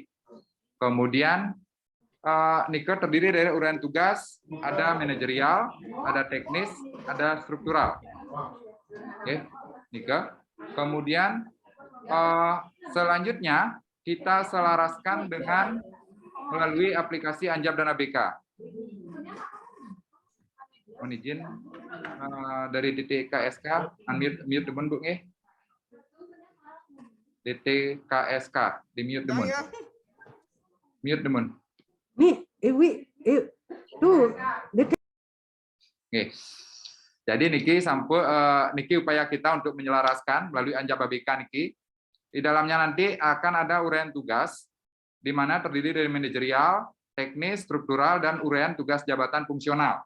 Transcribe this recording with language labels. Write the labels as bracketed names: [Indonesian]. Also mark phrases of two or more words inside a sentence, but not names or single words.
[Indonesian] Kemudian nike terdiri dari uraian tugas, ada manajerial, ada teknis, ada struktural. Oke, nike. Kemudian selanjutnya kita selaraskan dengan melalui aplikasi Anjab dan ABK. Mohon izin dari DTKSK, unmute demun Bu nggih. DTKSK, di mute demun. [Balinese] Mute demun. [Indonesian] Oke. Jadi niki niki upaya kita untuk menyelaraskan melalui Anjab ABK niki. Di dalamnya nanti akan ada uraian tugas di mana terdiri dari manajerial, teknis, struktural, dan uraian tugas jabatan fungsional.